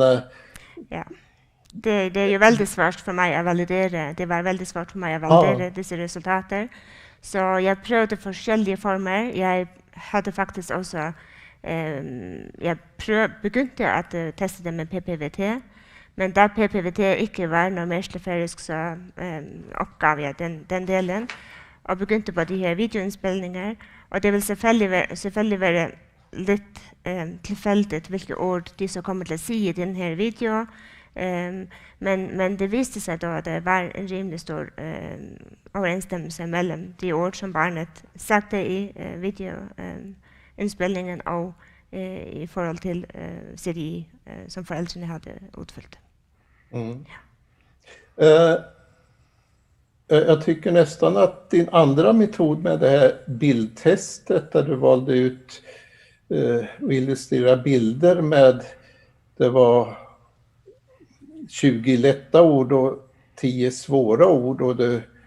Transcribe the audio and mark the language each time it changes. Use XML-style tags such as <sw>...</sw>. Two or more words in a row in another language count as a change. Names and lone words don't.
<sv>Det är ju väldigt svårt för mig att validera. Det var väldigt svårt för mig att validera dessa resultater. Så jag prövade forskjellige former. Jag hade faktiskt också... jag begynte att testa det med PPVT.</sv> <no>Men da PPVT ikke var noe mer sleferisk, så oppgav jeg den delen. Og begynte på de her videoinnspilninger. Og det vil selvfølgelig være litt tilfeldigt hvilke ord de som kommer til å si i denne videoen. Men det viste seg da at det var en rimelig stor overensstemmelse mellom de ord som barnet sagte i videoinnspilningen og i forhold til CDI som foreldrene hadde utfyllt.</no> <sv>Jag tycker nästan att din andra metod med det här bildtestet, där du valde ut och illustrera bilder med, det var 20 lätta ord och 10 svåra ord, och du</sv>